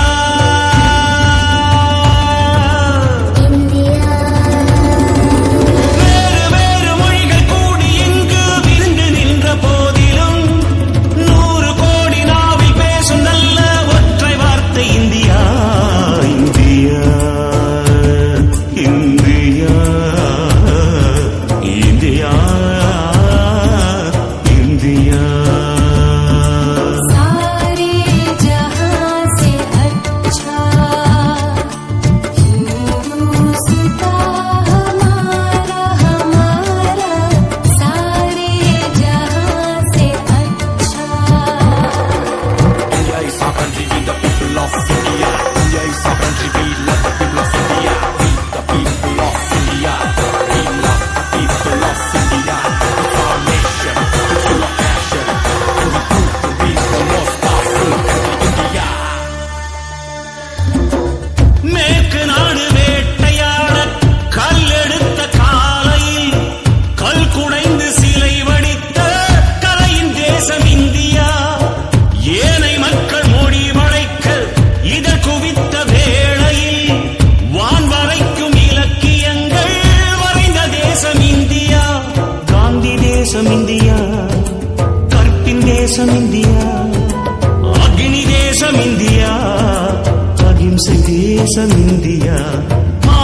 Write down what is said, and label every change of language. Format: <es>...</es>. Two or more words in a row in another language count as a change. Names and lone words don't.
<ta>வேறு வேறு மொழிகள் கூடி இங்கு விரிந்து நின்ற போதிலும் 100 கோடி நாவில் பேசும் நல்ல ஒற்றை வார்த்தை இந்தியா இந்தியா இந்தியா இந்தியா இந்தியா</ta> <hi>सारे जहां से अच्छा हिंदुस्ता हमारा हमारा सारे जहां से अच्छा</hi> <en>India is our country, we the people of India. India is our country, we love the people of India. We the people of India. We love the people of India. It's our nation, it's full of passion. And we prove to be the most powerful country, India.</en> <ta>மேற்கு நாடு வேட்டையாட கல்லெடுத்த காலையில் கல் குடைந்து சிலை வடித்த கலையின் தேசம் இந்தியா ஏனை மக்கள் மொழி வளைக்க இதழ் குவித்த வேளையில் வான் வரைக்கும் இலக்கியங்கள் வரைந்த தேசம் இந்தியா காந்தி தேசம் இந்தியா கற்பின் தேசம் இந்தியா அக்னி தேசம் இந்தியா அகிம்சை தேசம் இந்தியா</ta>